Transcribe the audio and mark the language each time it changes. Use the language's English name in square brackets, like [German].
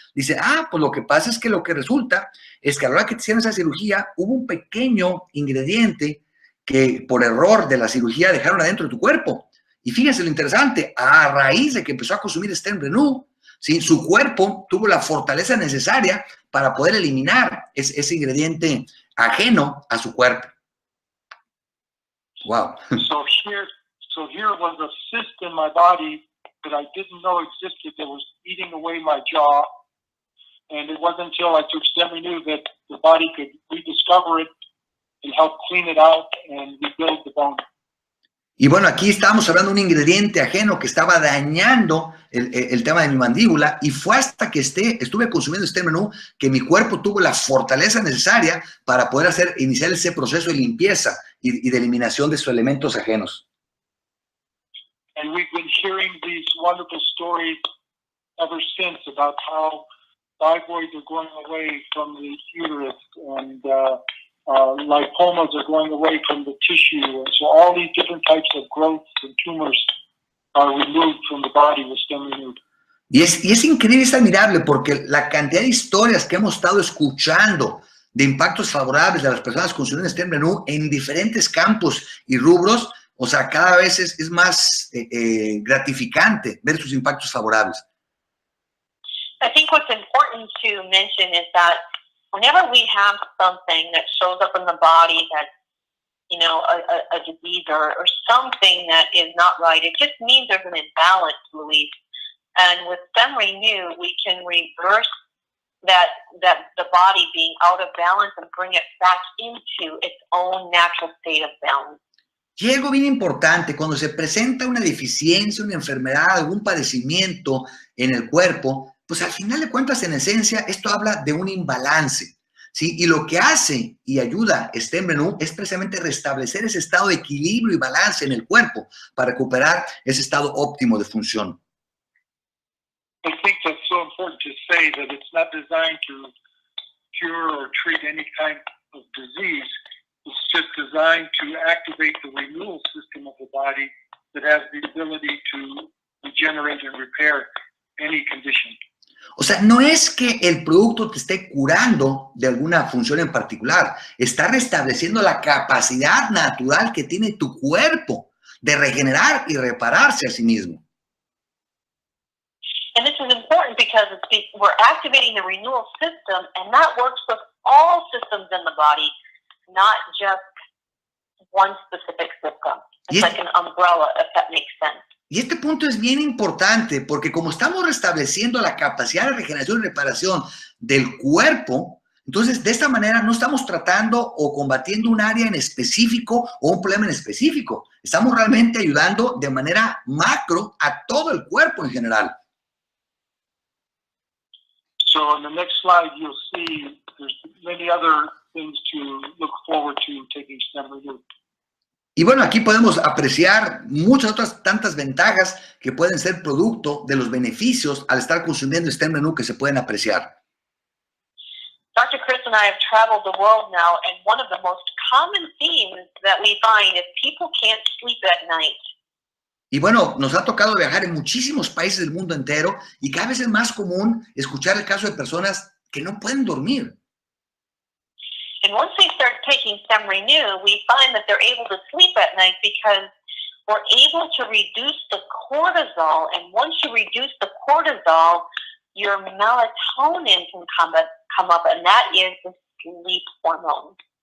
[Spanish] Dice, pues lo que pasa es que lo que resulta es que a la hora que te hicieron esa cirugía, hubo un pequeño ingrediente que por error de la cirugía dejaron adentro de tu cuerpo. Y fíjense lo interesante, a raíz de que empezó a consumir Stemrenu, ¿sí? Su cuerpo tuvo la fortaleza necesaria para poder eliminar ese ingrediente ajeno a su cuerpo. [English] Wow. So here was a cyst in my body that I didn't know existed that was eating away my jaw. And it wasn't until I took Stemrenu that the body could rediscover it and help clean it out and rebuild the bone. [Spanish] Y bueno, aquí estábamos hablando de un ingrediente ajeno que estaba dañando el tema de mi mandíbula, y fue hasta que estuve consumiendo Stemrenu que mi cuerpo tuvo la fortaleza necesaria para poder iniciar ese proceso de limpieza y de eliminación de sus elementos ajenos. [English] And we've been hearing these wonderful stories ever since about how fibroids are going away from the uterus, and lipomas are going away from the tissue. And so all these different types of growths and tumors are removed from the body with Stemrenu. [Spanish] Y es increíble, es admirable, porque la cantidad de historias que hemos estado escuchando de impactos favorables de las personas consumiendo Stemrenu en diferentes campos y rubros, o sea, cada vez es más gratificante ver sus impactos favorables. [English] I think what's important to mention is that whenever we have something that shows up in the body that, you know, a disease or something that is not right, it just means there's an imbalance, Luis. And with Stemrenu, we can reverse that the body being out of balance and bring it back into its own natural state of balance. [Spanish] Y algo bien importante, cuando se presenta una deficiencia, una enfermedad, algún padecimiento en el cuerpo, pues al final de cuentas, en esencia, esto habla de un imbalance, ¿sí? Y lo que hace y ayuda Stemrenu es precisamente restablecer ese estado de equilibrio y balance en el cuerpo para recuperar ese estado óptimo de función. [English] I think that's so important to say that it's not designed to cure or treat any kind of disease. It's just designed to activate the renewal system of the body that has the ability to regenerate and repair any condition. [Spanish] O sea, no es que el producto te esté curando de alguna función en particular, está restableciendo la capacidad natural que tiene tu cuerpo de regenerar y repararse a sí mismo. [English] And this is important because we're activating the renewal system, and that works with all systems in the body, not just one specific system. It's like an umbrella, if that makes sense. [Spanish] Y este punto es bien importante porque como estamos restableciendo la capacidad de regeneración y reparación del cuerpo, entonces de esta manera no estamos tratando o combatiendo un área en específico o un problema en específico. Estamos realmente ayudando de manera macro a todo el cuerpo en general. [English] So on the next slide, you'll see there's many other things to look forward to taking Stemrenu. [Spanish] Y bueno, aquí podemos apreciar muchas otras tantas ventajas que pueden ser producto de los beneficios al estar consumiendo Stemrenu que se pueden apreciar. [English] Dr. Chris and I have traveled the world now, and one of the most common themes that we find is people can't sleep at night. [Spanish] Y bueno, nos ha tocado viajar en muchísimos países del mundo entero y cada vez es más común escuchar el caso de personas que no pueden dormir. [English] And once they start taking Stemrenu, we find that they're able to sleep at night because we're able to reduce the cortisol. And once you reduce the cortisol, your melatonin can come up, and that is the sleep hormone.